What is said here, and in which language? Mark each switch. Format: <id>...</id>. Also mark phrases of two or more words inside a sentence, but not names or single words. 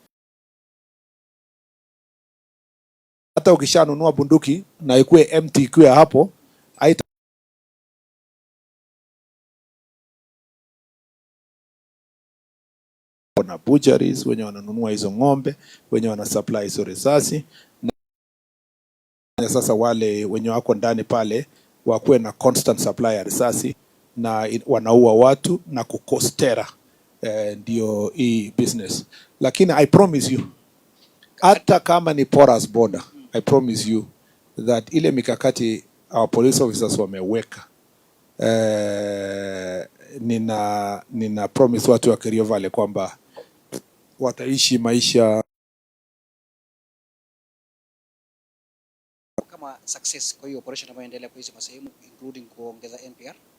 <sw>Hata ukishanunua bunduki na ikuwe empty, ikuwe hapo, na butcheries wenye wananunua hizo ng'ombe, wenye wana supply hizo risasi, na sasa wale wenye wako ndani pale wakuwe na</sw> <en>constant supply</en> <sw>ya risasi, na wanaua watu na kukostera. Ndio hii business. Lakini</sw> <en>I promise you,</en> <sw>hata kama ni</sw> <en>porous border, I promise you that</en> <sw>ile mikakati</sw> <en>our police officers</en> <sw>wameweka, nina promise watu wa Kerio Valley kwamba wataishi maisha kama success kwa hiyo operation ambayo inaendelea kwa hizo sehemu, including kuongeza NPR.</sw>